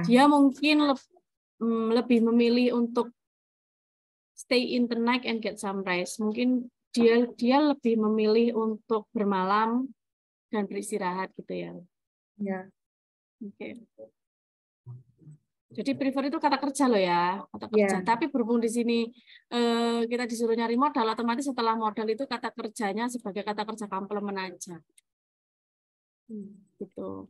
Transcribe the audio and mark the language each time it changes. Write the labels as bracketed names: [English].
[Indonesian] Dia mungkin lebih memilih untuk [English] stay in the night and get some rest. [Indonesian] Mungkin dia lebih memilih untuk bermalam dan beristirahat gitu ya. Ya. Oke. Jadi prefer itu kata kerja loh ya, kata kerja. Ya. Tapi berhubung di sini kita disuruh nyari modal, otomatis setelah modal itu kata kerjanya sebagai kata kerja komplement aja. Gitu.